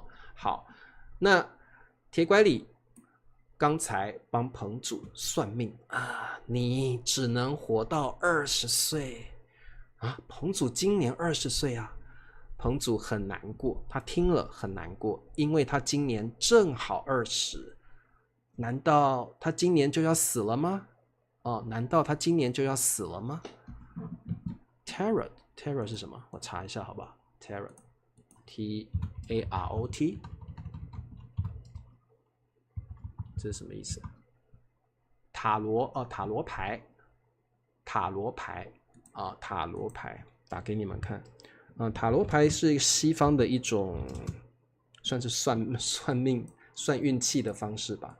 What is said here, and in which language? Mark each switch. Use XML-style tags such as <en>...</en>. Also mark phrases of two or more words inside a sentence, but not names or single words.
<zh>好，那鐵拐李剛才幫彭祖算命啊，你只能活到20歲啊。彭祖今年20歲啊。彭祖很難過，他聽了很難過，因為他今年正好20。難道他今年就要死了嗎？難道他今年就要死了嗎？ Tarot 是什麼？我查一下好不好？ Tarot T-A-R-O-T 這是什麼意思？塔羅塔羅牌打給你們看。塔羅牌是西方的一種，算是算命、算運氣的方式吧。</zh>